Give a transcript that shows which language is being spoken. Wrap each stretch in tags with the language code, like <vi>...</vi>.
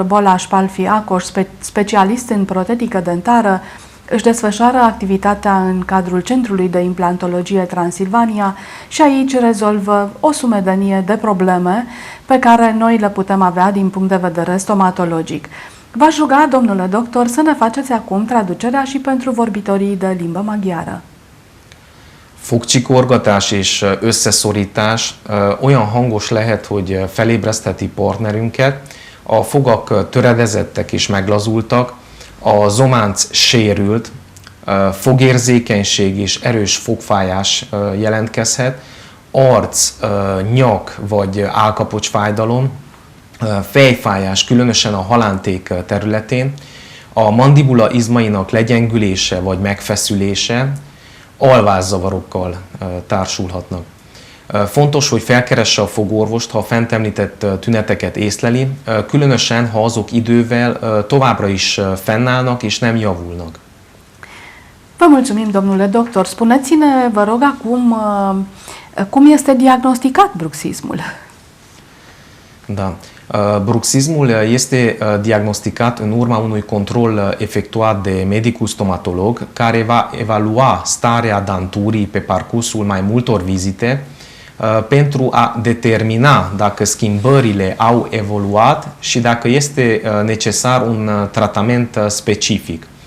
<ro>Bolaș Palfi Ákos, specialist în protetică dentară, își desfășoară activitatea în cadrul Centrului de Implantologie Transilvania și aici rezolvă o sumedenie de probleme pe care noi le putem avea din punct de vedere stomatologic. V-aș ruga, domnule doctor, să ne faceți acum traducerea și pentru vorbitorii de limbă maghiară.</ro> <hu>Fogcsikorgatás és összeszorítás olyan hangos lehet, hogy felébresztheti partnerünket, a fogak töredezettek és meglazultak, a zománc sérült, fogérzékenység és erős fogfájás jelentkezhet, arc, nyak vagy állkapocsfájdalom, fejfájás, különösen a halánték területén, a mandibula izmainak legyengülése vagy megfeszülése, alvászavarokkal társulhatnak. Fontos, hogy felkeresse a fogorvost, ha a fent említett tüneteket észleli, különösen, ha azok idővel továbbra is fennállnak és nem javulnak.</hu> <ro>Vă mulțumim, domnule doctor. Spuneți-ne, vă rog, acum, cum este diagnosticat bruxismul? Da. Bruxismul este diagnosticat în urma unui control efectuat de medicul stomatolog care va evalua starea danturii pe parcursul mai multor vizite pentru a determina dacă schimbările au evoluat și dacă este necesar un tratament specific.</ro>